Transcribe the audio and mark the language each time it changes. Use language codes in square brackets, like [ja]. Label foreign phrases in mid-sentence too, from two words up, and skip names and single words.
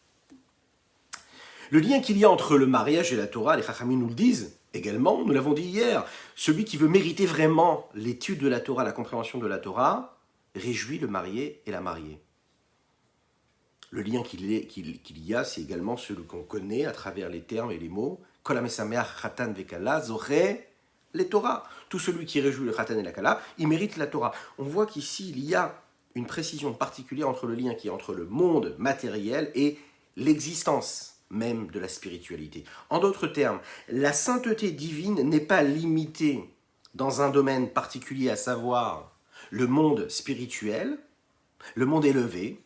[fr] Le lien qu'il y a entre le mariage et la Torah, les Chachamim nous le disent également, nous l'avons dit hier, celui qui veut mériter vraiment l'étude de la Torah, la compréhension de la Torah, réjouit le marié et la mariée. Le lien qu'il y a, c'est également celui qu'on connaît à travers les termes et les mots. [he] כל המשמח חתן וכלה זוכה לתורה. [fr] Tout celui qui réjouit le chatan et la kala, il mérite la Torah. On voit qu'ici, il y a une précision particulière entre le lien qui est entre le monde matériel et l'existence même de la spiritualité. En d'autres termes, la sainteté divine n'est pas limitée dans un domaine particulier, à savoir le monde spirituel, le monde élevé.